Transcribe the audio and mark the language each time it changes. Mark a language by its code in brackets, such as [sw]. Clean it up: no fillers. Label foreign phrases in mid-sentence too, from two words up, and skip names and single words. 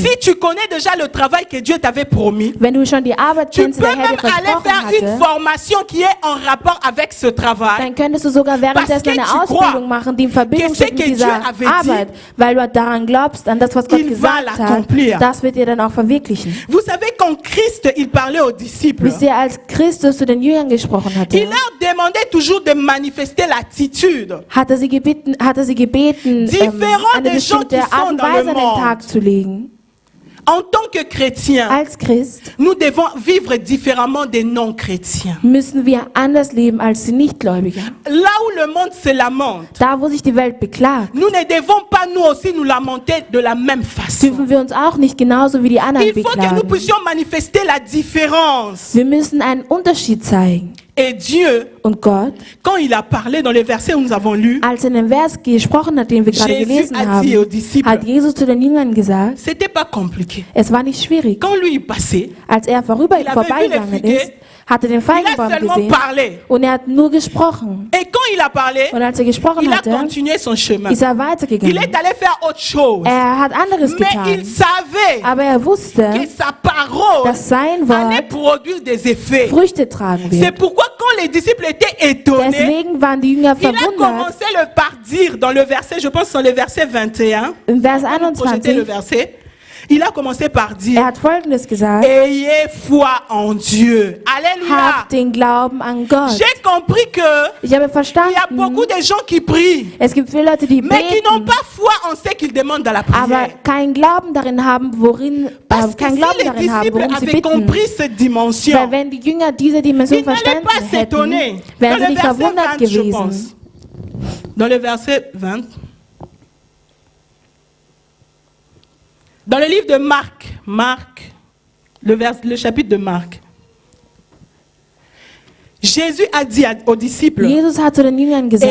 [fr] Si tu connais déjà le travail que Dieu t'avait promis, [de] Wenn du schon die Arbeit [fr] tu [de] kennst, die [fr] peux [de] der Herr [fr] même [de] dir [fr] aller [de] versprochen [fr] faire une [de] hatte, [fr] formation qui est en rapport avec ce travail. [de] dann könntest du sogar währenddessen [fr] Parce que [de] eine [fr] tu [de] Ausbildung [fr] crois [de] machen, die in Verbindung [fr] que ce [de] steht mit [fr] que [de] dieser [fr] Dieu avait dit, [de] Arbeit, weil du daran glaubst, an das, was Gott [fr] il va [de] gesagt hat, [fr] l'accomplir. [de] das wird dir dann auch verwirklichen. [fr] Vous savez, quand Christ il parlait aux disciples, [de] Wisst ihr, als Christus zu den Jüngern gesprochen hatte, [fr] il leur demandait toujours de manifester l'attitude. [de] hat er sie gebeten, [fr] Différent [de] eine [fr] des gens [de] bestimmte [fr] qui [de] Art [fr] sont [de] und [fr] dans le [de] Weise an den [fr] monde. [de] Tag zu legen. [fr] En tant que chrétiens, [de] Als Christ [fr] nous devons vivre différemment des non-chrétiens. [de] müssen wir anders leben als die Nichtgläubigen. [fr] Là où le monde se lamente, [de] Da, wo sich die Welt beklagt, [fr] nous ne devons pas nous aussi nous lamenter de la même façon. [de] dürfen wir uns auch nicht genauso wie die anderen [fr] Il faut que nous [de] beklagen. [fr] puissions manifester la différence. [de] Wir müssen einen Unterschied zeigen. [fr] Et Dieu, [de] Und Gott, [fr] quand il a parlé dans les versets où nous avons lu, [de] als er in dem Vers gesprochen hat, den wir gerade [fr] Jésus [de] gelesen [fr] a dit aux [de] haben, [fr] disciples, [de] hat Jesus zu den Jüngern gesagt, [fr] c'était pas compliqué. [de] es war nicht schwierig. [fr] Quand lui il passait, [de] Als er vorbeigegangen [fr] vu les [de] ist, hat er den [fr] il a [de] Feigenbaum [fr] seulement [de] gesehen [fr] parlé. [de] und er hat nur gesprochen. [fr] Et quand il a parlé, [de] Und als er gesprochen [fr] il a [de] hatte, [fr] continué son chemin. [de] ist er [fr] Il [de] weitergegangen. [fr] est allé faire autre chose. [de] Er hat anderes [fr] Mais il [de] getan. [fr] savait [de] Aber er wusste, [fr] que sa parole [de] dass sein [fr] allait [de] Wort [fr] produire des effets. [de] Früchte tragen [fr] C'est [de] wird. [fr] pourquoi quand les disciples étaient étonnés, [de] Deswegen waren die Jünger [fr] il a [de] verwundert. [fr] commencé par dire dans le verset, je pense dans le verset 21, [de] Im Vers [fr] projeter le [de] 21, [fr] verset, il a commencé par dire, [de] hat Folgendes gesagt: [fr] ayez foi en Dieu. Alléluia. [de] Habt den Glauben an Gott. [fr] J'ai compris que [de] Ich habe [fr] il y a [de] verstanden, [fr] beaucoup de gens qui prient, [de] es gibt viele Leute, die [fr] mais qui n'ont [de] beten, [fr] pas foi en ce qu'ils demandent dans la [de] aber [fr] prière. [de] keinen Glauben darin haben, [fr] Parce que [de] keinen [fr] si [de] Glauben [fr] les [de] darin haben, [fr] disciples [de] worum sie [fr] avaient [de] bitten. [fr] compris cette dimension, [de] Weil wenn die Jünger diese Dimension [fr] ils n'allaient [de] verstanden [fr] pas s'étonner. [de] hätten, [fr] Dans [de] wären sie [fr] le [de] nicht [fr] verset [de] verwundert [fr] 20, je [de] gewesen. [fr] pense. Dans le verset 20. Dans le livre de Marc, le chapitre de Marc, Jésus a dit aux disciples, [de] Jesus hat zu den Jüngern gesagt,